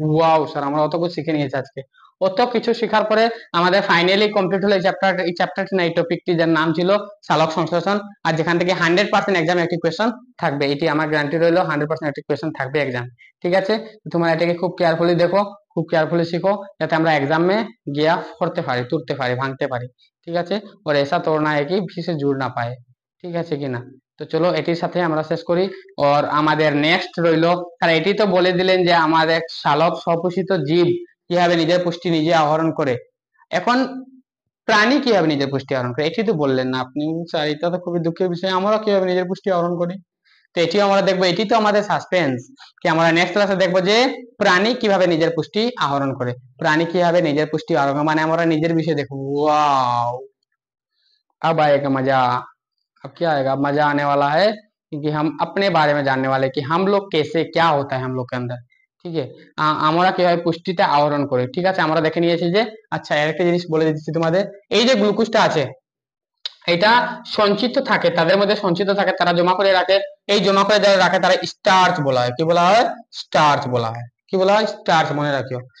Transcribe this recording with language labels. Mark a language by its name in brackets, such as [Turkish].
[Bangla] Wow sir, আমরা অত কিছু শিখে নিয়েছি আজকে। অত কিছু শেখার পরে আমাদের ফাইনালি কমপ্লিট হলো এই চ্যাপ্টারটি না, এই টপিকটি, যার নাম ছিল সালোক সংশ্লেষণ। আর যেখান থেকে 100% এক্সাম একটি কোয়েশ্চন থাকবে, এটি আমার গ্যারান্টি রইলো, 100% একটি কোয়েশ্চন থাকবে এক্সাম। ঠিক আছে, তোমরা এটাকে খুব কেয়ারফুলি দেখো, খুব কেয়ারফুলি শিখো, যাতে আমরা এক্সামে গিয়া করতে পারি, তুলতে পারি, ভাঙতে পারি। ঠিক আছে, [Hindi] और ऐसा तोड़ना है कि किसी से जुड़ ना पाए। [Bangla] ঠিক আছে কিনা? তো চলো এটির সাথে আমরা শেষ করি। আর আমাদের নেক্সট রইলো, কারণ এটি তো বলে দিলেন যে আমাদের সালোক স্বপোষিত জীব কিভাবে নিজের পুষ্টি নিজে আহরণ করে। এখন প্রাণী কিভাবে নিজের পুষ্টি আহরণ করে, এটি তো বললেন না আপনি স্যার। এটা তো খুবই দুঃখের বিষয়, আমরা কিভাবে নিজের পুষ্টি আহরণ করি। তো এটিও আমরা দেখবো, এটি তো আমাদের সাসপেন্স, কি আমরা নেক্সট ক্লাসে দেখবো যে প্রাণী কিভাবে নিজের পুষ্টি আহরণ করে। প্রাণী কিভাবে নিজের পুষ্টি আহরণ করে, মানে আমরা নিজের বিষয়ে দেখবো। [Hindi] ওয়াও, अब आएगा मजा। अब क्या आएगा, मजा आने वाला है, क्योंकि हम अपने बारे में जानने वाले कि हम लोग कैसे, क्या होता है हम लोग के अंदर। [Bangla] ঠিক আছে, আমরা কিভাবে পুষ্টিটা আহরণ করি। ঠিক আছে, আমরা দেখে নিয়েছি যে, আচ্ছা আরেকটা জিনিস বলে দিচ্ছি তোমাদের, এই যে গ্লুকোজটা আছে, এটা সঞ্চিত থাকে, তাদের মধ্যে সঞ্চিত থাকে, তারা জমা করে রাখে। এই জমা করে যারা রাখে, তারা স্টার্চ বলা হয়। কি বলা হয়? স্টার্চ বলা হয়। কি বলা হয়? স্টার্চ, মনে রাখিও।